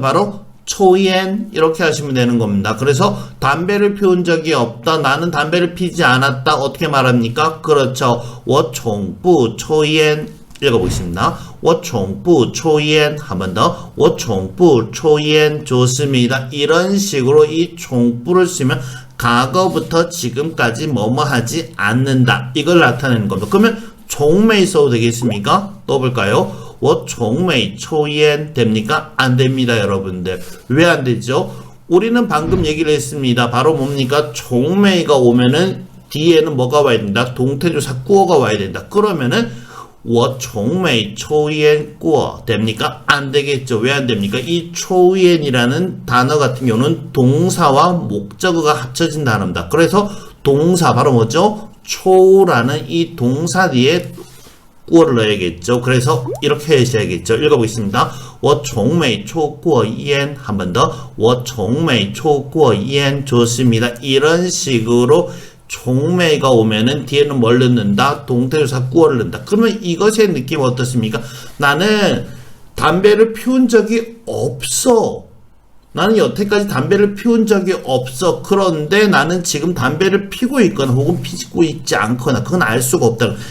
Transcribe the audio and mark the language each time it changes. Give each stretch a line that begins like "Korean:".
Korean: 바로 초연 이렇게 하시면 되는 겁니다. 그래서 담배를 피운 적이 없다. 나는 담배를 피지 않았다. 어떻게 말합니까? 그렇죠.
Chinese: 我从不抽烟
Korean: 읽어보겠습니다.
Chinese: 我从不抽烟
Korean: 한 번 더.
Chinese: 我从不抽烟
Korean: 좋습니다. 이런 식으로 이 총부를 쓰면 과거부터 지금까지 뭐뭐 하지 않는다. 이걸 나타내는 겁니다. 그러면 종매 써도 되겠습니까? 또 볼까요?
Chinese: 我从没抽烟
Korean: 됩니까? 안 됩니다, 여러분들. 왜 안 되죠? 우리는 방금 얘기를 했습니다. 바로 뭡니까? 종매가 오면은 뒤에는 뭐가 와야 된다? 동태조사 꾸어가 와야 된다. 그러면은
Chinese: 我从没抽烟过
Korean: 됩니까? 안 되겠죠. 왜 안 됩니까? 이 초연이라는 단어 같은 경우는 동사와 목적어가 합쳐진 단어입니다. 그래서 동사 바로 뭐죠? 초라는 이 동사 뒤에 꾸어를 넣어야겠죠. 그래서 이렇게 하셔야겠죠. 읽어보겠습니다.
Chinese: 我从没抽过烟
Korean: 한 번 더.
Chinese: 我从没抽过烟
Korean: 좋습니다. 이런 식으로 종매가 오면은 뒤에는 뭘 넣는다? 동태조사 꾸어를 넣는다. 그러면 이것의 느낌 어떻습니까? 나는 담배를 피운 적이 없어. 나는 여태까지 담배를 피운 적이 없어. 그런데 나는 지금 담배를 피고 있거나 혹은 피고 있지 않거나 그건 알 수가 없다.